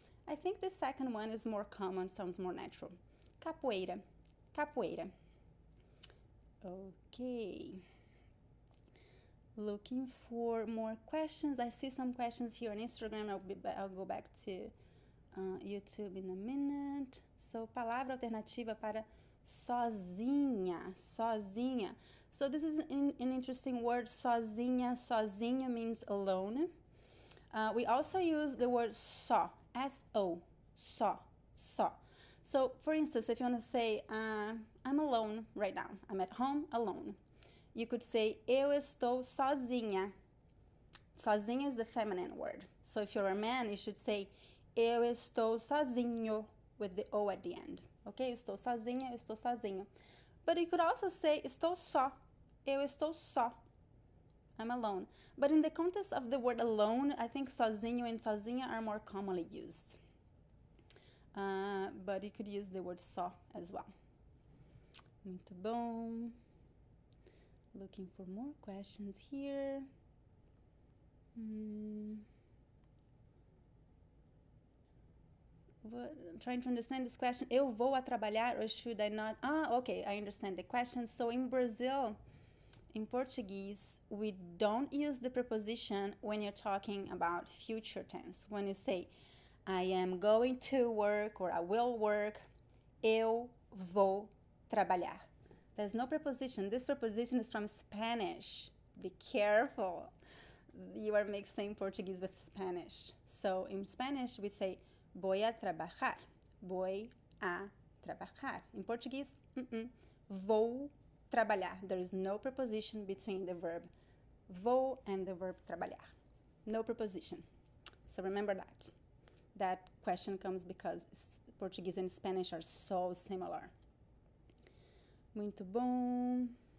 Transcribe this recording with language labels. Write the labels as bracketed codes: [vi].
[en] I think the second one is more common, sounds more natural. Capoeira, capoeira. Okay. Looking for more questions. I see some questions here on Instagram. I'll go back to YouTube in a minute. [pt] So, palavra alternativa para sozinha, sozinha. [en] So this is an interesting word, sozinha. Sozinha means alone. We also use the word só, S-O, só, só. So, for instance, if you want to say, I'm alone right now. I'm at home alone. You could say, [pt] eu estou sozinha. [en] Sozinha is the feminine word. So if you're a man, you should say, [pt] eu estou sozinho, [en] with the O at the end. [pt] Okay, eu estou sozinha, eu estou sozinho. [en] But you could also say, [pt] estou só. Eu estou só. [en] I'm alone. But in the context of the word alone, I think sozinho and sozinha are more commonly used. But you could use the word só as well. [pt] Muito bom. [en] Looking for more questions here. I'm trying to understand this question. [pt] Eu vou a trabalhar [en] or should I not? Okay, I understand the question. So in Brazil, in Portuguese, we don't use the preposition when you're talking about future tense. When you say, I am going to work or I will work, [pt] eu vou trabalhar. [en] There's no preposition. This preposition is from Spanish. Be careful. You are mixing Portuguese with Spanish. So in Spanish, we say, [es] voy a trabajar. Voy a trabajar. [en] In Portuguese, [pt] vou trabalhar. [en] There is no preposition between the verb vou and the verb trabalhar. No preposition. So remember that. That question comes because Portuguese and Spanish are so similar. [pt] Muito bom.